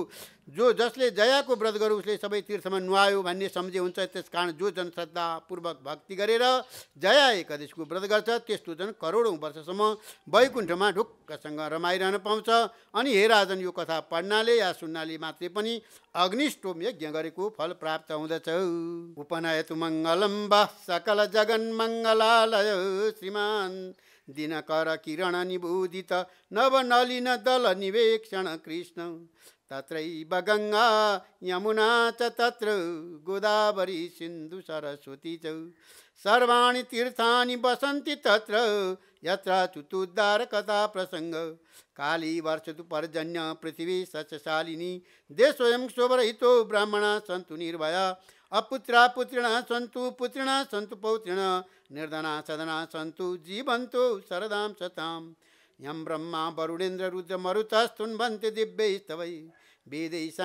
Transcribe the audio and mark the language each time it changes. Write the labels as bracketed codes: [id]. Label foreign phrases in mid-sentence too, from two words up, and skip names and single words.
[ne] जसले जयाको व्रत गरौँ उसले सबै तीर्थमा नुहायो भन्ने सम्झे हुन्छ। त्यसकारण जो जन श्रद्धापूर्वक भक्ति गरेर जया एकादशीको व्रत गर्छ त्यस्तो जन करोडौँ वर्षसम्म वैकुण्ठमा ढुक्कसँग रमाइरहन पाउँछ। अनि हे राजन, यो कथा पढ्नाले या सुन्नाले मात्रै पनि अग्निष्टोम यज्ञ गरेको फल प्राप्त हुँदछ। [sa] उपनयतु मङ्गलम वा सकल जगन मङ्गलालय श्रीमान दिनकर किरण निबोधित नवनलिन दल निवेक्षण कृष्ण तत्रैव गङ्गा यमुना च तत्र गोदावरी सिन्धु सरस्वती च सर्वाणि तीर्थानि वसन्ति तत्र यत्र चतुर्द्वार कथा प्रसंग काली वर्षतु पर्जन्य पृथ्वी सचशालिनी देशोऽयं शोभरहितो ब्राह्मणा सन्तु निर्भया अपुत्रा पुत्रिणः सन्तु पुत्रिणः सन्तु पौत्रिणः निर्धना सदना सन्तु जीवन्तु शरदां शताम् यं ब्रह्मा वरुणेन्द्र रुद्र मरुतस्तुन्वन्ति दिव्यैस्तवै वेदै